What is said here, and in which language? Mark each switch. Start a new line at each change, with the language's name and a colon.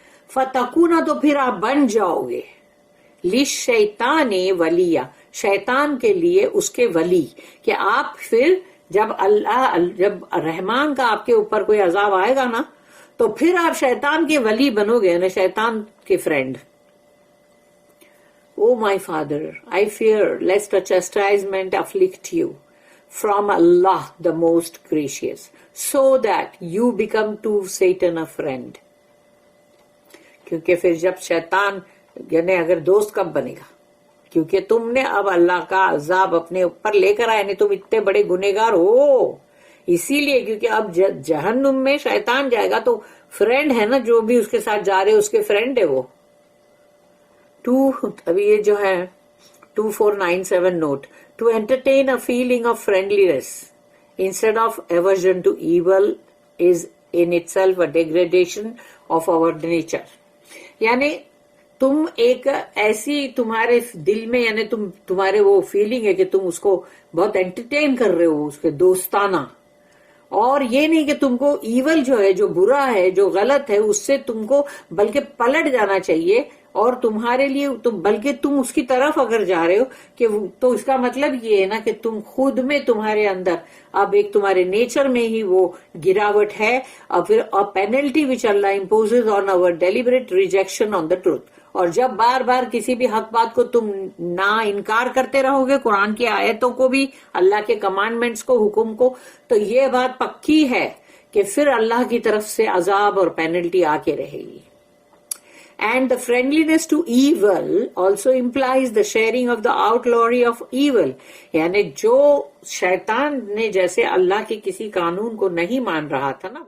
Urdu: فتکونا، تو پھر آپ بن جاؤ گے،
Arabic: للشیطان ولیہ،
Urdu: شیطان کے لیے اس کے ولی، کہ آپ پھر جب رحمان کا آپ کے اوپر کوئی عذاب آئے گا نا تو پھر آپ شیطان کے ولی بنو گے نا، شیطان کے friend.
English: O my father, I fear lest a chastisement afflict you from Allah the most gracious, so that you become to Satan a friend.
Urdu: کیونکہ پھر جب شیطان یعنی اگر دوست کب بنے گا، کیونکہ تم نے اب اللہ کا عذاب اپنے اوپر لے کر آئے، یعنی تم اتنے بڑے گنہگار ہو، اسی لیے کیونکہ اب جہنم میں شیطان جائے گا تو فرینڈ ہے نا، جو بھی اس کے ساتھ جا رہے اس کے فرینڈ ہے وہ. ابھی یہ جو ہے 2497 note.
English: To entertain a feeling of friendliness instead of aversion to evil is in itself a degradation of our nature.
Urdu: یعنی تم ایک ایسی تمہارے دل میں یعنی تمہارے وہ فیلنگ ہے کہ تم اس کو بہت انٹرٹین کر رہے ہو، اس کے دوستانہ، اور یہ نہیں کہ تم کو ایول جو ہے، جو برا ہے، جو غلط ہے، اس سے تم کو بلکہ پلٹ جانا چاہیے، اور تمہارے لیے بلکہ تم اس کی طرف اگر جا رہے ہو کہ تو اس کا مطلب یہ ہے نا کہ تم خود میں تمہارے اندر اب ایک تمہارے نیچر میں ہی وہ گراوٹ ہے، اور پھر
English: Penalty which Allah imposes on our deliberate rejection on the truth.
Urdu: اور جب بار بار کسی بھی حق بات کو تم نہ انکار کرتے رہو گے، قرآن کی آیتوں کو بھی، اللہ کے کمانڈمنٹس کو، حکم کو، تو یہ بات پکی ہے کہ پھر اللہ کی طرف سے عذاب اور پینلٹی آ کے رہے گی.
English: And the friendliness to evil also implies the sharing of the outlawry of evil.
Urdu: یعنی جو شیطان نے جیسے اللہ کے کسی قانون کو نہیں مان رہا تھا نا